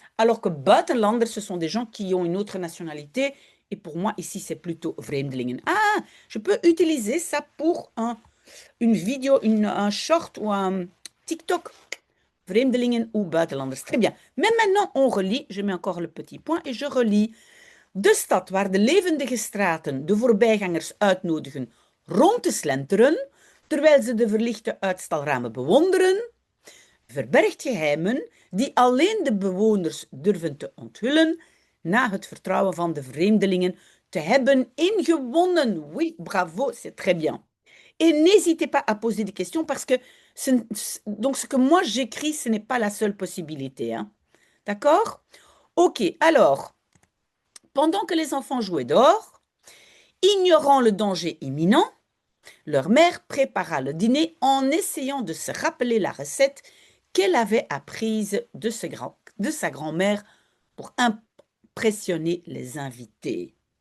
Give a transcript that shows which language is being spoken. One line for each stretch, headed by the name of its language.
French: Alors que buitenlanders, ce sont des gens qui ont une autre nationalité. Et pour moi, ici, c'est plutôt vreemdelingen. Ah, je peux utiliser ça pour une vidéo, un short ou un TikTok. Vreemdelingen ou buitenlanders. Très bien. Mais maintenant, on relit. Je mets encore le petit point et je relis.
Dutch: De stad waar de levendige straten de voorbijgangers uitnodigen rond te slenteren, terwijl ze de verlichte uitstalramen bewonderen, verbergt geheimen die alleen de bewoners durven te onthullen, na het vertrouwen van de vreemdelingen te hebben ingewonnen.
French: Oui, bravo, c'est très bien. Et n'hésitez pas à poser des questions parce que donc ce que moi j'écris, ce n'est pas la seule possibilité, hein. D'accord? Ok, alors, pendant que les enfants jouaient dehors, ignorant le danger imminent, leur mère prépara le dîner en essayant de se rappeler la recette qu'elle avait apprise de sa grand-mère pour impressionner les invités.